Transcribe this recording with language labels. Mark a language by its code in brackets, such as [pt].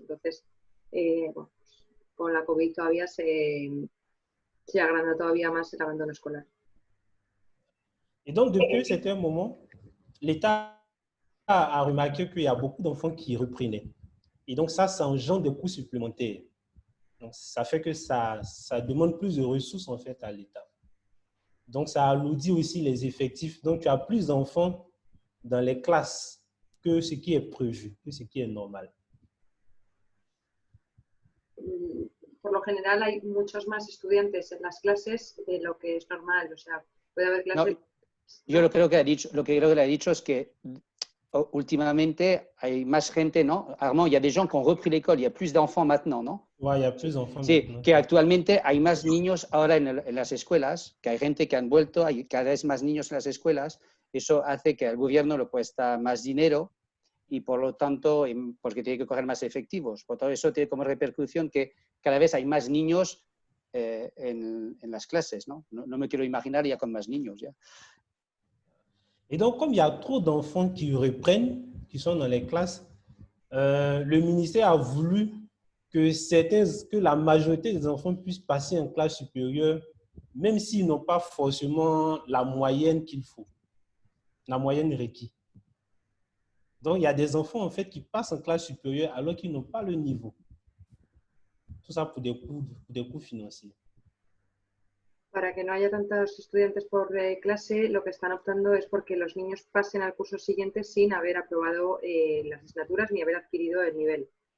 [es] Entonces, bueno, con la COVID todavía se agranda todavía más el abandono escolar. [fr] Et donc, depuis un certain moment, l'État a remarqué qu'il y a beaucoup d'enfants qui reprenaient. Et donc, ça engendre des coûts supplémentaires. Donc, ça fait que ça demande plus de ressources, en fait, à l'État. Donc, ça alourdit aussi les effectifs. Donc, tu as plus d'enfants dans les classes que ce qui est prévu, que ce qui est normal. [es] Por lo general, hay muchos más estudiantes en las clases de lo que es normal. O sea, puede haber clases... No, yo lo que creo que le ha dicho es que últimamente hay más gente, ¿no? [fr] Armand, il y a des gens qui ont repris l'école, il y a plus d'enfants maintenant, ¿no? Ouais, il y a plus d'enfants [es] Sí, [fr] maintenant. [es] que actualmente hay más niños ahora en las escuelas, que hay gente que han vuelto, hay cada vez más niños en las escuelas, eso hace que al gobierno le cuesta más dinero y por lo tanto, porque tiene que coger más efectivos. Por todo eso tiene como repercusión que cada vez hay más niños en las clases, ¿no? No me quiero imaginar ya con más niños ya. [fr] Et donc, comme il y a trop d'enfants qui reprennent, qui sont dans les classes, le ministère a voulu que la majorité des enfants puissent passer en classe supérieure, même s'ils n'ont pas forcément la moyenne qu'il faut, la moyenne requise. Donc, il y a des enfants, en fait, qui passent en classe supérieure alors qu'ils n'ont pas le niveau. Tout ça pour des coûts financiers. [es] Para que no haya tantos estudiantes por clase, lo que están optando es porque los niños pasen al curso siguiente sin haber aprobado las asignaturas ni haber adquirido el nivel.